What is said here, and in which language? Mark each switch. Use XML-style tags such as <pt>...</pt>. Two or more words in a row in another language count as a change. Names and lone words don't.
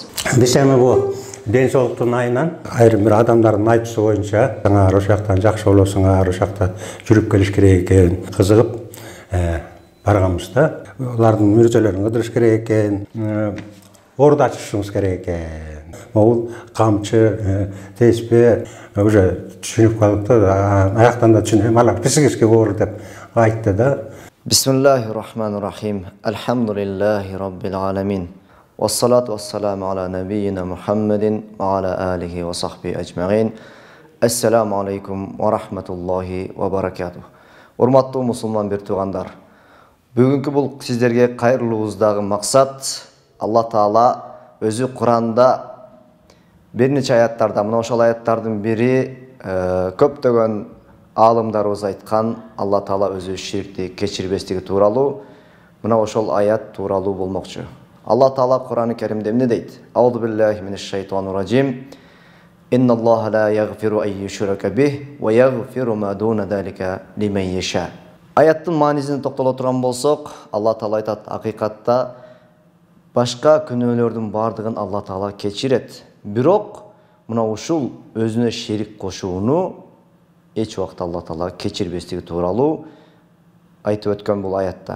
<ky>Десеме бу ден соолуктун айынан айрым бир адамдардын айтуусу боюнча ошол жактан жакшы болосуңар, ошол жакта жүрүп келиш керек экен, кызыгып барганбыз да. Алардын мүрөжөлөрүн кыдырыш керек экен, орду ачышыбыз керек экен. Бул камчы, теспе уже түшүнүп калыптыр. Аяктан да түшүнөм, алар писигишке оор деп айтты да.</ky> <ar>بسم الله الرحمن الرحيم الحمد لله رب العالمين. والصلاة والسلام على نبينا محمد وعلى آله وصحبه أجمعين. السلام عليكم ورحمة الله وبركاته.</ar> <ky>Урматтуу мусулман бир туугандар. Бүгүнкү бул сиздерге кайрылуубуздагы максат Алла Таала өзү Куранда бир нече аяттарда, мына ошол аяттардын бири көптөгөн аалымдарыбыз айткан Алла Таала өзү ширкти кечирбестиги тууралуу, мына ошол аят тууралуу болмокчу. Алла Таала Кур'ан-ы Керимде эмне дейт?</ky> <ar>أعوذ بالله من الشيطان الرجيم إن الله لا يغفر أن يشرك به ويغفر ما دون ذلك لمن يشاء.</ar> <ky>Аяттын маанисине токтоло турган болсок, Алла Таала айтат, акыйкатта башка күнөөлөрдүн бардыгын Алла Таала кечирет. Бирок мына ушул өзүнө шерик кошууну эч убакта Алла Таала кечирбестиги тууралуу айтып өткөн бул аятта.</ky>